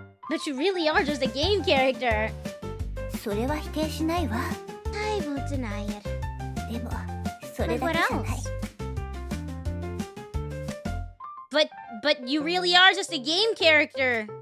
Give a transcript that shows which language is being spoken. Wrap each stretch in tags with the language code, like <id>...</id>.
<en>But you really are just a game character.</en> <ja>それは否定しないわ。</ja> <en>I won't deny it.</en> <ja>でも、それだけじゃない。</ja> <en>But you really are just a game character.</en>